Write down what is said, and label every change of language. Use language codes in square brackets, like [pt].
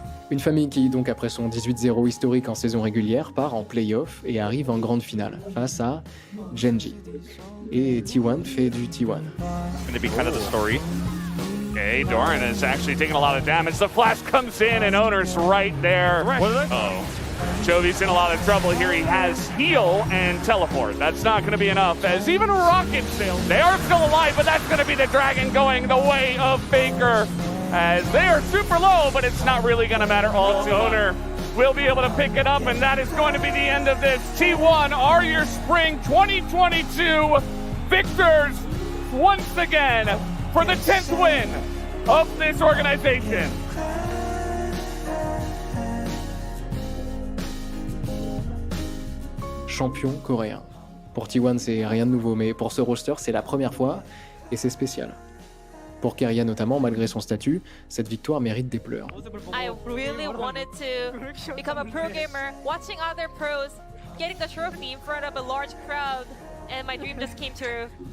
[fr] Une famille qui, donc après son 18-0 historique en saison régulière, part en play-off et arrive en grande finale face à Genji. Et T1 fait du T1. [en] going to be kind of the story. Okay, Doran is actually taking a lot of damage. The flash comes in and Owner's right there. Oh, Jovi's in a lot of trouble here. He has heal and teleport. That's not going to be enough as even Rocket Sail, they are still alive, but that's going to be the Dragon going the way of Faker as they are super low, but it's not really going to matter. Owner will be able to pick it up, and that is going to be the end of this. T1 are your spring 2022 victors once again for the 10th win of this organization. [fr] Champion coréen. Pour T1, c'est rien de nouveau, mais pour ce roster, c'est la première fois et c'est spécial. Pour Keria notamment, malgré son statut, cette victoire mérite des pleurs. [en] I really wanted to become a pro gamer, watching other pros getting the trophy in front of a large crowd, and my dream just came true.